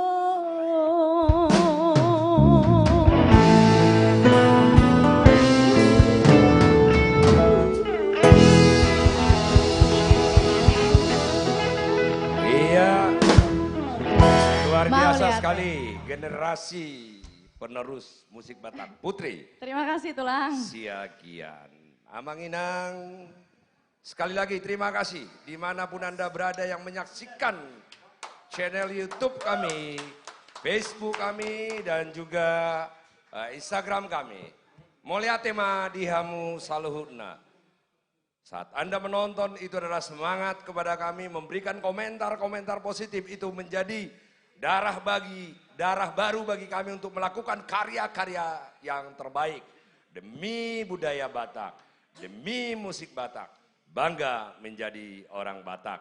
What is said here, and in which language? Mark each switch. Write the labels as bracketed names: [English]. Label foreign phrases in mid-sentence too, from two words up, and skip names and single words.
[Indonesian] Iya, luar biasa sekali generasi penerus musik Batak. Putri. Terima kasih Tulang. Siagian. Amanginang, sekali lagi terima kasih dimanapun Anda berada yang menyaksikan channel YouTube kami, Facebook kami, dan juga Instagram kami. [Batak Toba] Mulia tema dihamu saluhutna. [Indonesian] Saat Anda menonton itu adalah semangat kepada kami memberikan komentar-komentar positif, itu menjadi darah baru bagi kami untuk melakukan karya-karya yang terbaik demi budaya Batak, demi musik Batak, bangga menjadi orang Batak.